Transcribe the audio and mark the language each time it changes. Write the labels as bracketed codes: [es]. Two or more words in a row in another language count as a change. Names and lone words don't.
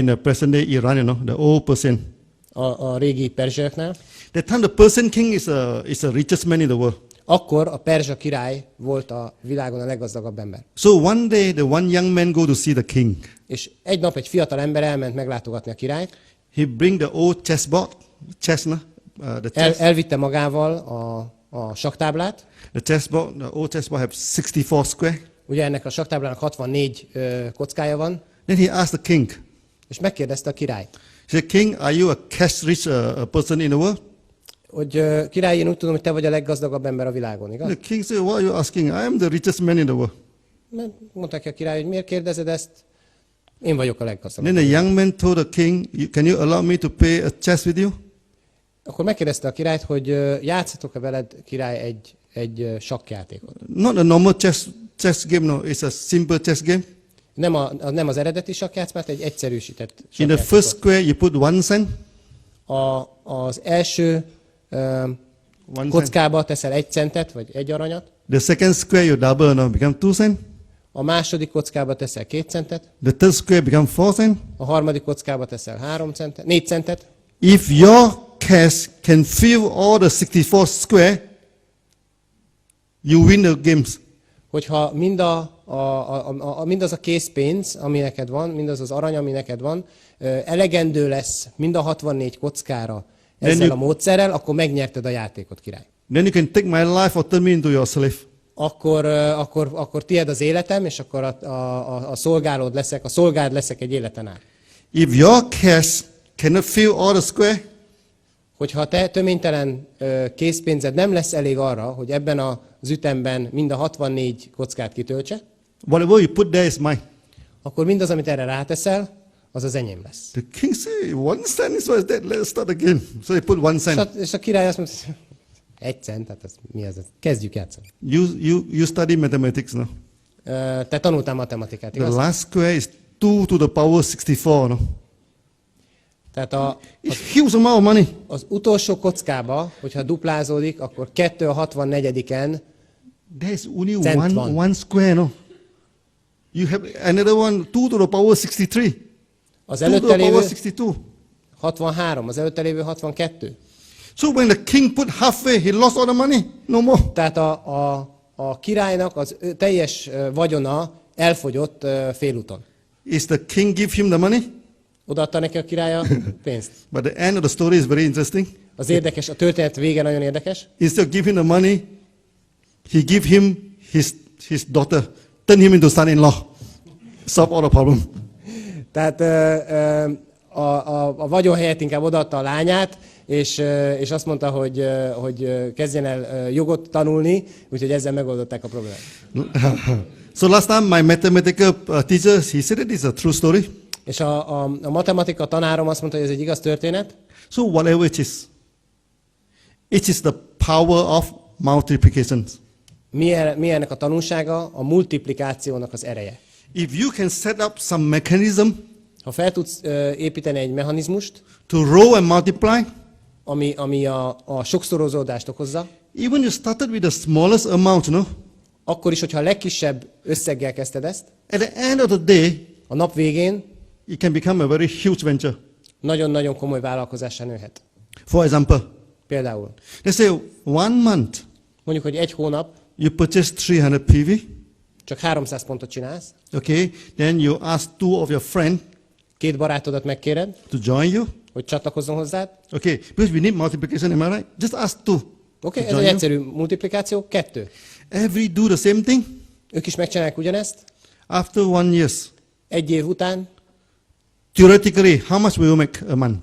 [en] in the present day Iran, the old Persian. [hu] A régi perzsiaknál. [en] That time the Persian king is the richest man in the world. [hu] Akkor a perzsa király volt a világon a leggazdagabb ember. [en] So one day the one young man go to see the king. [hu] És egy nap egy fiatal ember elment meglátogatni a királyt. [en] He bring the old chessboard, the chess. [hu] Elvitte magával a saktáblát. [en] The old chessboard have 64 square. [hu] Ugye ennek a saktáblának 64 kockája van. [en] Then he asked the king. [hu] És megkérdezte a királyt. [en] He said, King, are you a cash rich person in the world? [hu] Hogy király, én úgy tudom, hogy te vagy a leggazdagabb ember a világon, igaz? [en] The king said, why are you asking? I am the richest man in the world. [hu] Mondták ki a király, hogy miért kérdezed ezt? Én vagyok a leggazdagabb. [en] Then the young man told the king, can you allow me to play a chess with you? [hu] Akkor megkérdezte a királyt, hogy játszhatok-e veled, király, egy sakkjátékot. [en] Not a normal chess game, no. It's a simple chess game. [hu] Nem az eredeti sakkjátszmát, egy egyszerűsített [en] In the [hu] sakkjátékot. [en] first square, you put 1 cent. [hu] Az első kockába teszel 1 centet, vagy 1 aranyat. [en] The second square, you double, no, become 2 cent. [hu] A második kockába teszel 2 centet. [en] The third square become 4 cent. [hu] A harmadik kockába teszel 4 centet. [en] If your cash can fill all the 64 square, you win the games. [hu] Hogyha mindaz a készpénz, ami neked van, mindaz az arany, ami neked van, elegendő lesz mind a 64 kockára ezzel a módszerrel, akkor megnyerted a játékot, király. [en] Then you can take my life or turn me into your slave. [hu] Akkor tied az életem, és akkor a szolgád leszek egy életen át. [en] If your cash cannot fill all the square, [hu] Hogyha te töménytelen készpénzed nem lesz elég arra, hogy ebben az ütemben mind a 64 kockát kitöltse, [en] whatever you put there is mine. [hu] akkor mindaz, amit erre ráteszel, az az enyém lesz. [en] The king said, 1 cent is what is that? Let's start again. So he put 1 cent. [hu] És a király azt mondta, 1 cent, tehát ez mi ez? Kezdjük játszani. [en] You study mathematics now. [hu] Te tanultál matematikát, [en] The [hu] igaz? [en] last square is 2 to the power 64, no? [hu] Tehát [en] It's huge amount of money. [hu] az utolsó kockába, hogyha duplázódik, akkor 2 a 64-en [en] There is only [hu] Cent van. [en] one square, no? You have another one, 2 to the power 63. [hu] az [en] 2 to [hu] előtte [en] the power [hu] lévő [en] 62. [hu] 63, az előtte lévő 62. [en] So when the king put halfway, he lost all the money. No more. [hu] Tehát a királynak az teljes vagyona elfogyott félúton. [en] Is the king give him the money? [hu] Odaadta neki a király a pénzt. [en] But the end of the story is very interesting. [hu] Az érdekes, a történet vége nagyon érdekes. [en] Instead of giving the money, he give him his daughter, turn him into son-in-law. Solve all the problem. [hu] Tehát a vagyon helyett inkább odaadta a lányát, és azt mondta, hogy kezdjen el jogot tanulni, úgyhogy ezzel megoldották a problémát. [en] So last time my mathematical teacher, he said it is a true story. [hu] És a matematika tanárom azt mondta, hogy ez egy igaz történet. [en] So whatever it is the power of multiplication. [hu] Mi ennek a tanulsága? A multiplikációnak az ereje. [en] If you can set up some mechanism [hu] Ha fel tudsz építeni egy mechanizmust, [en] to row and multiply, [hu] ami a sokszorozódást okozza, [en] even you started with the smallest amount, [hu] akkor is, hogyha a legkisebb összeggel kezdted ezt, [en] at the end of the day, [hu] a nap végén [en] it can become a very huge venture. [hu] nagyon-nagyon komoly vállalkozássá nőhet. [en] For example, [hu] Például, [en] let's say 1 month, [hu] mondjuk, hogy egy hónap [en] you purchase 300 PV, [hu] csak 300 pontot csinálsz, [en] okay, then you ask 2 of your friends [hu] 2 barátodat megkéred, [en] to join you, [hu] hogy csatlakozzon hozzád. [en] okay, because we need multiplication, am I right? Just ask 2. [hu] Oké, ez egy egyszerű multiplikáció. 2. [en] Every do the same thing. [hu] Ők is megcsinálják ugyanezt. [en] After 1 year, [hu] Egy év után [en] theoretically, how much will you make a month?